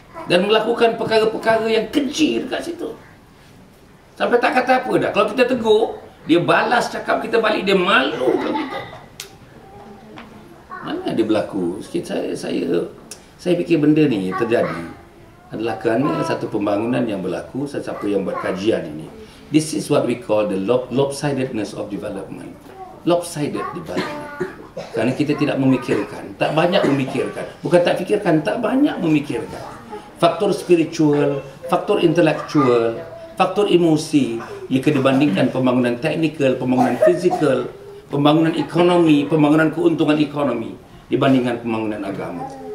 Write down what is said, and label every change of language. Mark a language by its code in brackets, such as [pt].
[ms] Dan melakukan perkara-perkara yang keji dekat situ. Sampai tak kata apa dah. Kalau kita tegur, dia balas cakap kita balik, dia malu kalau kita. Mana ada berlaku? Sikit saya fikir benda ni terjadi adalah kerana satu pembangunan yang berlaku, sesiapa yang buat kajian ini. [en] This is what we call the lopsidedness of development. Lopsided development. [ms] Kerana kita tidak memikirkan, tak banyak memikirkan. Bukan tak fikirkan, tak banyak memikirkan. Faktor spiritual, faktor intelektual, faktor emosi, jika dibandingkan pembangunan teknikal, pembangunan fizikal, pembangunan ekonomi, pembangunan keuntungan ekonomi, dibandingkan pembangunan agama.